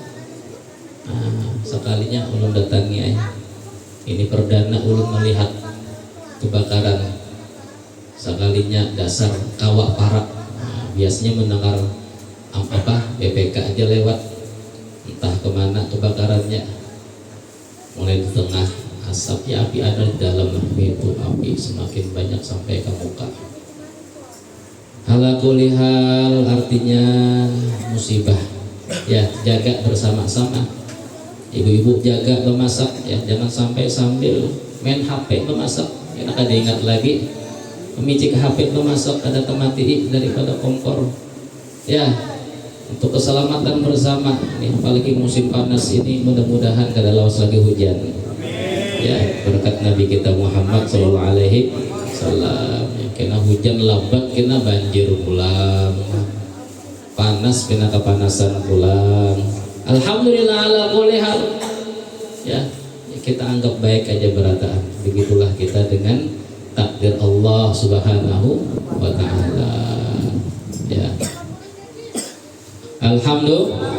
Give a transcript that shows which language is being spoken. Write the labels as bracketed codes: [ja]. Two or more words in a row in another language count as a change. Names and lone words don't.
[bjn] Nah, sekalinya ulun datangi aja. Ini perdana ulun melihat kebakaran. Sekalinya dasar kawak parak. [id] Nah, biasanya mendengar BPK aja lewat, entah kemana kebakarannya. Mulai di tengah asap, ya api ada di dalam, itu api semakin banyak sampai ke muka. [ar] Ala kulli hal, artinya musibah. [id] Ya, jaga bersama-sama. Ibu-ibu jaga memasak, ya, jangan sampai sambil main HP memasak. [bjn] Enak ada ingat lagi memicik HP memasak, ada temati daripada kompor. [id] Ya, untuk keselamatan bersama. [bjn] Ini apalagi musim panas ini, mudah-mudahan kada lawas lagi hujan. [id] Ya, berkat Nabi kita Muhammad [ar] Sallallahu Alaihi Wasallam. [bjn] Kena hujan lebat, kena banjir pulang, panas kena kepanasan pulang. [ar] Alhamdulillah ala kulli hal. [bjn] Ya, kita anggap baik aja berataan. [id] Begitulah kita dengan takdir Allah [ar] Subhanahu wa Ta'ala. [id] Ya, alhamdulillah.